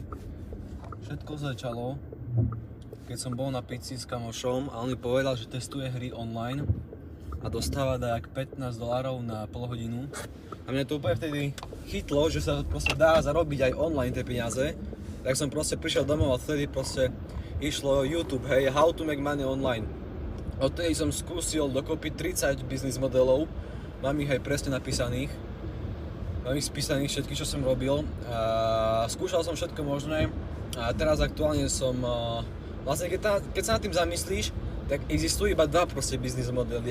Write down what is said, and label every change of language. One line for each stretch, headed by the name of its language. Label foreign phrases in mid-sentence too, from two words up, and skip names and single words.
Slovak: Všetko začalo, keď som bol na pici s kamošom a on mi povedal, že testuje hry online a dostáva dajak $15 na pol hodinu. A mňa to úplne vtedy chytlo, že sa proste dá zarobiť aj online tie peniaze. Tak som proste prišiel domov a vtedy proste išlo YouTube, hej,
English: how to make money online.
Slovak: Odtedy som skúsil dokopy 30 biznis modelov, mám ich aj presne napísaných. Mám ich spísaných všetky, čo som robil. A skúšal som všetko možné a teraz aktuálne som, vlastne keď sa nad tým zamyslíš, tak existujú iba dva proste biznis modely.